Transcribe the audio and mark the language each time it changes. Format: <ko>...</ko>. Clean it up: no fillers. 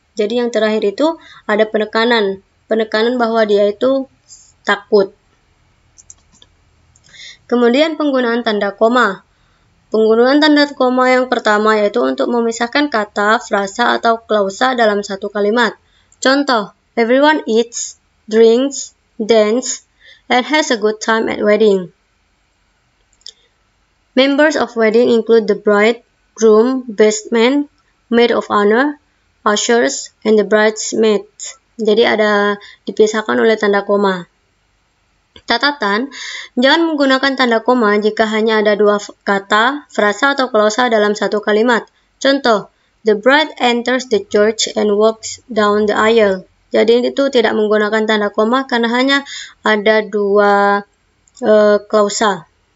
<id>Jadi yang terakhir itu ada penekanan. Penekanan bahwa dia itu takut. Kemudian penggunaan tanda koma. Penggunaan tanda koma yang pertama yaitu untuk memisahkan kata, frasa, atau klausa dalam satu kalimat. Contoh,</id> <en>everyone eats, drinks, dance, and has a good time at wedding. Members of wedding include the bride, groom, best man, maid of honor, ushers, and the bridesmaids.</en> <id>Jadi ada dipisahkan oleh tanda koma. Catatan, jangan menggunakan tanda koma jika hanya ada dua kata, frasa, atau klausa dalam satu kalimat. Contoh,</id> <en>the bride enters the church and walks down the aisle.</en> <id>Jadi itu tidak menggunakan tanda koma karena hanya ada dua klausa.</id>